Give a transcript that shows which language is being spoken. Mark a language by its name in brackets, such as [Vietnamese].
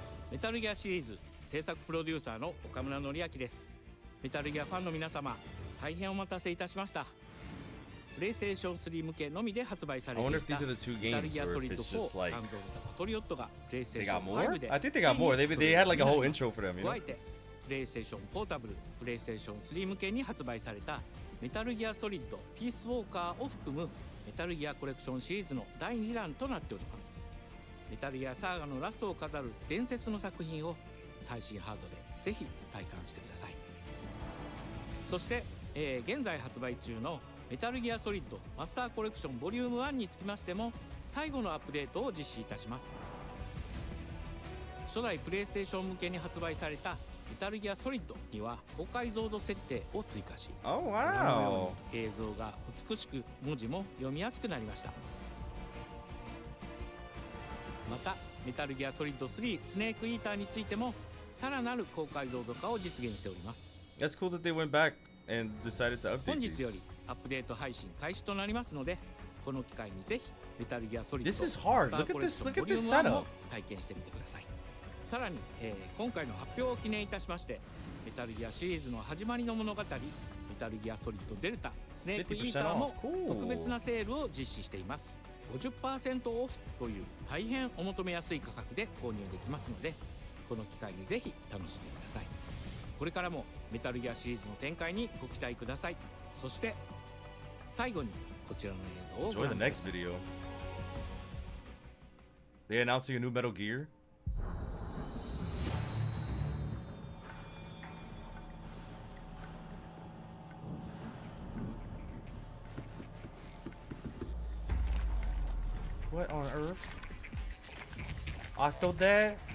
[Japanese] メタルギアシリーズ制作プロデューサーの岡村典明です。メタルギアファンの皆様、大変お待たせいたしました。プレイステーション3向けのみで発売されていたメタルギアソリッド4ガンズ・オブ・ザ・パトリオットがプレイステーション5で [English] I think they got more. They had like a whole intro for them, you know? [Japanese] 加えてプレイステーションポータブル、プレイステーション3向けに発売されたメタルギアソリッドピースウォーカーを含むメタルギアコレクションシリーズの第2弾となっております。メタルギアサーガのラストを飾る伝説の作品を最新ハードでぜひ体感してください。そして、現在発売中のメタルギアソリッドマスターコレクションボリューム1につきましても最後のアップデートを実施いたします。初代プレイステーション向けに発売されたメタルギアソリッドには高解像度設定を追加し、 [English] Oh, wow. [Japanese] 映像が美しく文字も読みやすくなりました。またメタルギアソリッド3スネークイーターについてもさらなる高解像度化を実現しております。 [English] That's cool that they went back and decided to update [Japanese] 本日よりアップデート配信開始となりますので、この機会にぜひメタルギアソリッド [English] This is hard. [Japanese] マスターコレクションボリューム1を体験してみてください。さらに、今回の発表を記念いたしましてメタルギアシリーズの始まりの物語メタルギアソリッドデルタスネークイーターも特別なセールを実施しています。 50% オフという大変お求めやすい価格で購入できますので、この機会にぜひ楽しんでください。これからもメタルギアシリーズの展開にご期待ください。そして最後にこちらの映像をご覧ください。 [English] Enjoy the next video. They announcing a new Metal Gear? What on earth? Octodad?